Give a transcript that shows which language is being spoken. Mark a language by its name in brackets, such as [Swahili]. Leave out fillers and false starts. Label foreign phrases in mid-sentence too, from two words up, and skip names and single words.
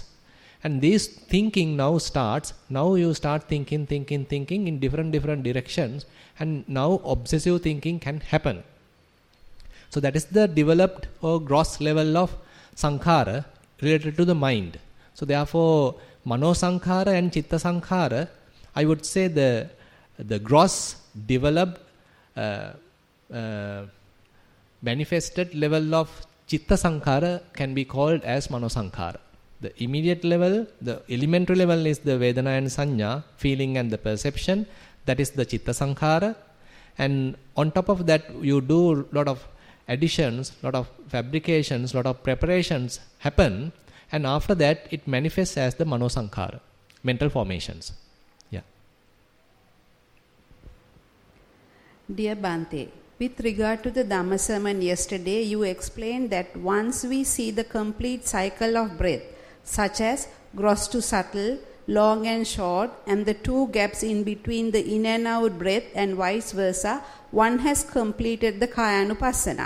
[English] And this thinking now starts, now you start thinking in different directions, and now obsessive thinking can happen. So that is the developed or gross level of sankhara related to the mind. So therefore, [Pali] mano sankhara and chitta sankhara, [English] I would say the gross developed manifested level of [Pali] chitta sankhara [English] can be called as [Pali] mano sankhara. [English] The immediate level, the elementary level is the vedana and sanya, feeling and the perception, that is the [Pali] chitta sankhara. [English] And on top of that, you do lot of additions, lot of fabrications, lot of preparations happen, and after that it manifests as the [Pali] mano sankhara, [English] mental formations. Yeah. Dear Bhante, with regard to the Dhamma sermon yesterday, you explained that once we see the complete cycle of breath, such as gross to subtle, long and short, and the two gaps in between the in and out breath and vice versa, one has completed the Kayanupassana.